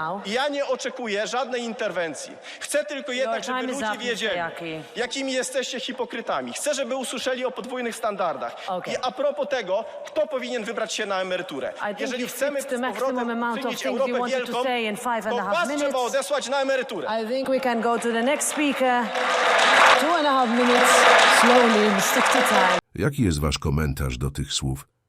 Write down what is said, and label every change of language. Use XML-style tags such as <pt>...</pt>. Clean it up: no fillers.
<pl>I ja nie oczekuję żadnej interwencji. Chcę tylko jednak, żeby ludzie wiedzieli, jakimi jesteście hipokrytami. Chcę, żeby usłyszeli o podwójnych standardach. I a propos tego, kto powinien wybrać się na emeryturę. Jeżeli chcemy z powrotem czynić Europę wielką, to was trzeba odesłać na emeryturę.</pl> <en>I think we can go to the next speaker. 2.5 minutes, slowly, stick to time.</en> <pl>Jaki jest wasz komentarz do tych słów?</pl>